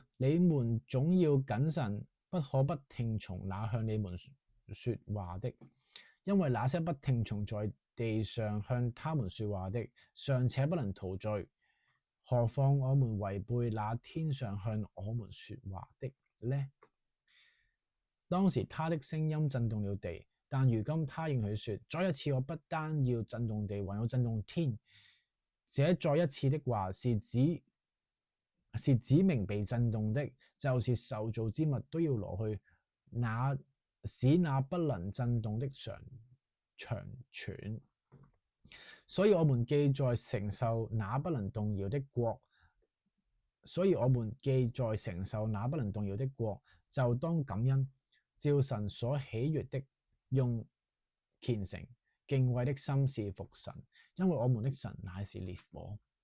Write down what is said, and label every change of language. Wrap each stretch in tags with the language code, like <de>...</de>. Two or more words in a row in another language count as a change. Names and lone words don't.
<zh>你們總要謹慎，不可不聽從那向你們說話的，因為那些不聽從在地上向他們說話的，尚且不能逃罪，何況我們違背那天上向我們說話的呢？當時他的聲音震動了地，但如今他應許說：再一次，我不單要震動地，還要震動天。這再一次的話是指明被震動的，就是受造之物都要挪去，使那不能震動的長存。所以我們既在承受那不能動搖的國，就當感恩，照神所喜悅的，用虔誠敬畏的心侍服神，因為我們的神乃是烈火。</zh>